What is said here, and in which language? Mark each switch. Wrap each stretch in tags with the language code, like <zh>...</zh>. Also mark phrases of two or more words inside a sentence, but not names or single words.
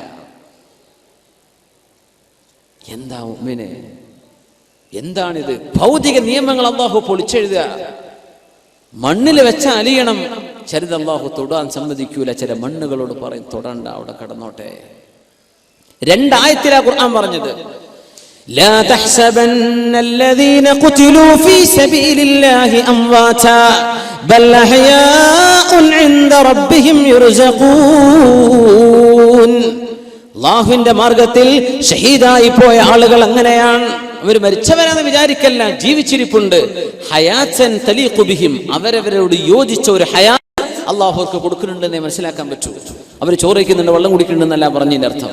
<ml>എന്താ മുഅ്മിനെ, എന്താണിത്? ഭൗതിക നിയമങ്ങൾ അല്ലാഹു പൊളിച്ചെഴുതുക. മണ്ണിൽ വെച്ച അലിയണം. ചിലത് അല്ലാഹു തൊടാൻ സമ്മതിക്കൂല. ചില മണ്ണുകളോട് പറയും തൊടണ്ട, അവിടെ കടന്നോട്ടെ. 2 ആയത്തിലാ ഖുർആൻ പറഞ്ഞത്.</ml> <ar>لا تحسبن الذين قتلوا في سبيل الله أمواتا بل أحياء عند ربهم يرزقون.</ar> <ml>അല്ലാഹുവിന്റെ മാർഗത്തിൽ ഷഹീദായി പോയ ആളുകൾ അങ്ങനെയാണ്. അവർ മരിച്ചവരാണെന്ന് വിചാരിക്കല്ല, ജീവിച്ചിരിപ്പുണ്ട്.</ml> <ar>حياة تليق بهم,</ar> <ml>അവരവരോട് യോജിച്ച ഒരു ഹയാത്ത് അല്ലാഹുവർക്ക് കൊടുക്കുന്നുണ്ടെന്നേ മനസ്സിലാക്കാൻ പറ്റൂ. അവർ ചോറ് കഴിക്കുന്നുണ്ട്, വെള്ളം കുടിക്കുന്നുണ്ടെന്നല്ല പറഞ്ഞതിന്റെ അർത്ഥം.</ml>